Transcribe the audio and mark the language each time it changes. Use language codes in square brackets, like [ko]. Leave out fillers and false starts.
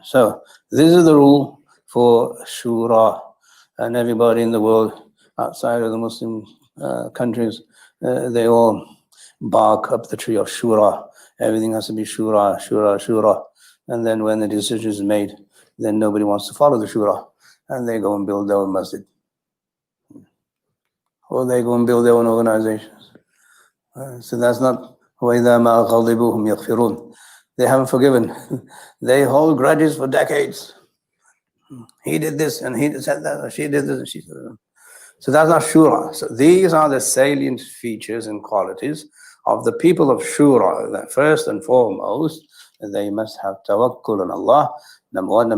[en] So this is the rule for shura, and everybody in the world outside of the Muslim countries, they all bark up the tree of shura. Everything has to be shura, shura, shura. And then when the decision is made, then nobody wants to follow the shura, and they go and build their own masjid, or they go and build their own organizations. So that's not [ar] وَإِذَا مَا غَضِبُوهُمْ يَغْفِرُونَ. [en] They haven't forgiven. They hold grudges for decades. He did this, and he said that, or she did this, and she said that. So that's not shura. So these are the salient features and qualities of the people of shura. That first and foremost, they must have tawakkul on Allah. Number one.